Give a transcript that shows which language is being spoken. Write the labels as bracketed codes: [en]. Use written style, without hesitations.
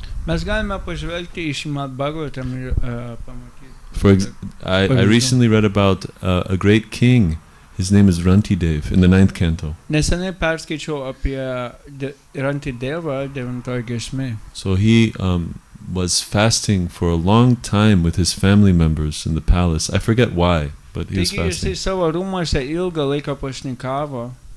[lt] Mes galime pažvelgti į Šrimad Bhagavatam ir pamatyti. [en] I recently read about a great king. His name is Rantidev in the 9th canto. [lt] Nesenai perskaičiau apie Rantidevą 9 giesmėje. [en] So he was fasting for a long time with his family members in the palace. I forget why, but he was [lt] Taigi [en] fasting. [lt] jisai savo rūmuose ilgą laiką pasnikavo.